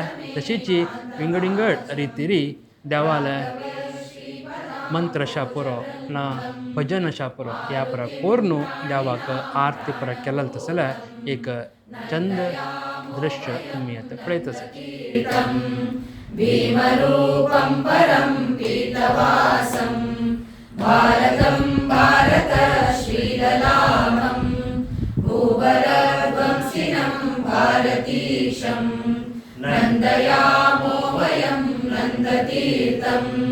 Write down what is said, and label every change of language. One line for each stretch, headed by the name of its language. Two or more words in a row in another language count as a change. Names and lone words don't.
Konkani: तशीच विंगड रितीरी देवाले मंत्र शापुरो ना भजन शापुरो ह्या परा कोरून देवाक आरती परा केलें तसल्या एक चंद दृश्य तुम्ही आता पळयत आसात.
Sanskrit: भीमरूपं परं पीतवासं भारतं भारत श्रीललामं भूवरवंशिनं भारतीशं नन्दयामो वयं नन्दतीर्थम्.